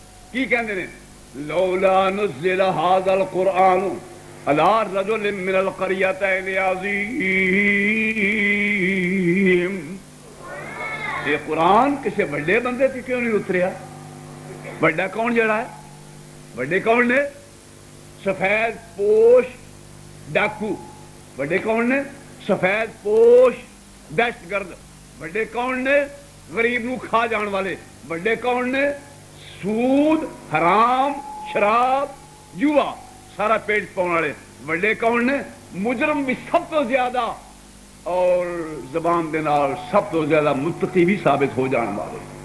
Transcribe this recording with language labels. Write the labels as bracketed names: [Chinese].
[Punjabi] کی کہندے نے [Arabic] لولا نزل هذا القرآن على رجل من القريتين عظيم. [Punjabi] یہ قرآن کسی بڑے بندے تے کیوں نہیں اتریا؟ بڑا کون جڑا ہے؟ بڑے کون نے؟ سفید پوش ڈاکو. بڑے کون نے؟ سفید پوش دہشت گرد. بڑے کون نے؟ غریب نو کھا جان والے. بڑے کون نے؟ سود حرام شراب جوا سارا پیٹ پاؤن والے. بڑے کون نے؟ مجرم بھی سب تو زیادہ اور زبان دے نال سب تو زیادہ متقی بھی ثابت ہو جان والے.